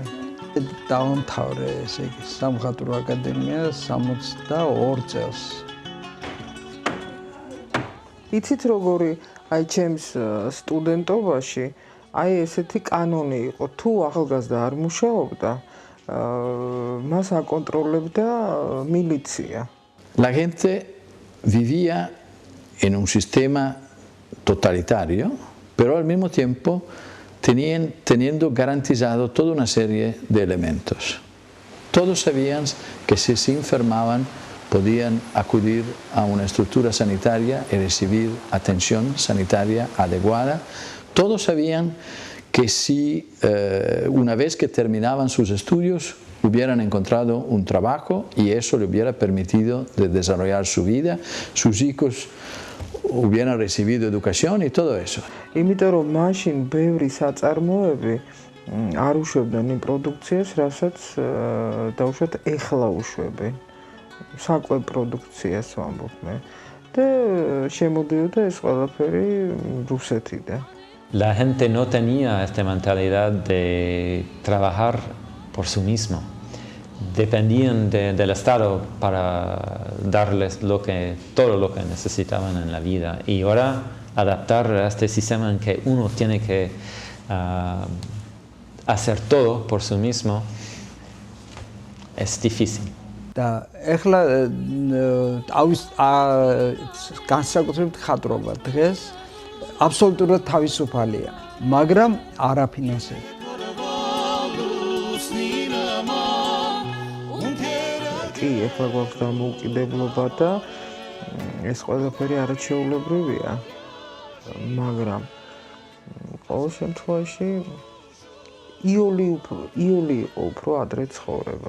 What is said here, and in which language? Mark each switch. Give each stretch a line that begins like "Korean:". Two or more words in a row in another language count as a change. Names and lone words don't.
Georgian: დავამთავრე ესე იგი სამხატვრო აკადემია 62 წელს. იცით როგორი აი ჩემს სტუდენტობაში აი ესეთი კანონი იყო, თუ ახალგაზრდა არ მუშაობდა, მას აკონტროლებდა მილიცია.
Spanish: La gente vivía en un sistema totalitario, pero al mismo tiempo teniendo garantizado toda una serie de elementos. Todos sabían que si se enfermaban podían acudir a una estructura sanitaria y recibir atención sanitaria adecuada. Todos sabían que si una vez que terminaban sus estudios hubieran encontrado un trabajo y eso le hubiera permitido de desarrollar su vida, sus hijos hubieran recibido educación y todo eso.
Georgian: იმიტომ რომ მაშინ ბევრი საწარმოები არ უშვებდნენ იმ პროდუქციას, რასაც დაუშვათ ეხლა უშვებენ. საკვებ პროდუქციას ვამბობ მე. და შემოდიოდა ეს ყველაფერი რუსეთიდან.
Spanish: La gente no tenía esta mentalidad de trabajar por sí mismo. Dependían del Estado para darles todo lo que necesitaban en la vida. Y ahora adaptar a este sistema en que uno tiene que hacer todo por sí mismo es difícil.
Georgian: და ეხლა თავის განსაკუთრებით ხატრობა დღეს აბსოლუტურად თავისუფალია, მაგრამ არაფინანსებით. კი, ეხლა გვაქვს დამოუკიდებლობა და ეს ყველაფერი არაჩვეულებრივია, მაგრამ ყოველ შემთხვევაში იული იყო უფრო ადრე ცხოვრება.